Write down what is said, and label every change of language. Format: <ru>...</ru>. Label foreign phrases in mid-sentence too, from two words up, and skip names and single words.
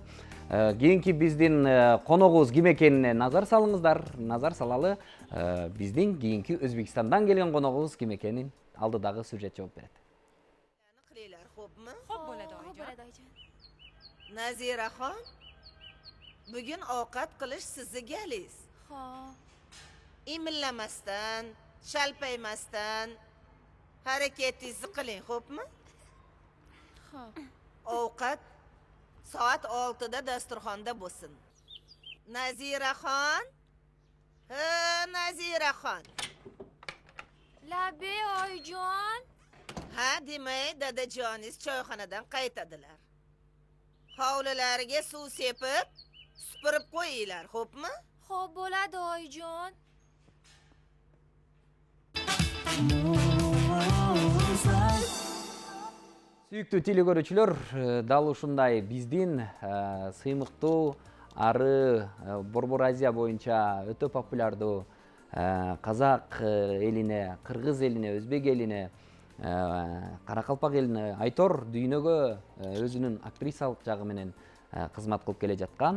<ky>Кийинки биздин коногубуз ким экенине назар салыңыздар. Назар салалы. Биздин кийинки Өзбекстандан келген коногубуз ким экенин алдыдагы сюжет жооп берет.</ky> <uz>Xo'p bo'ladi oyijon. Naziraxon, bugun ovqat qilish sizni galingiz. Imillamasdan, shalpaymasdan harakatingizni qiling, xo'pmi? Ovqat soat 6 da dasturxonda bo'lsin. Naziraxon? Naziraxon. Labe oyijon. Ha, demay dadajoningiz choyxonadan qaytadilar. Hovlilariga suv sepib, supurib qo'yinglar, xo'pmi? Xo'p bo'ladi oyijon.</uz> <ky>Сүйүктүү телекөрүүчүлөр, дал ушундай биздин сыймыктуу ары Борбор Азия боюнча өтө популярдуу казак элине, кыргыз элине, өзбек элине, каракалпак элине Айтор дүйнөгө өзүнүн актрисалык жагы менен кызмат кылып келе жаткан.</ky>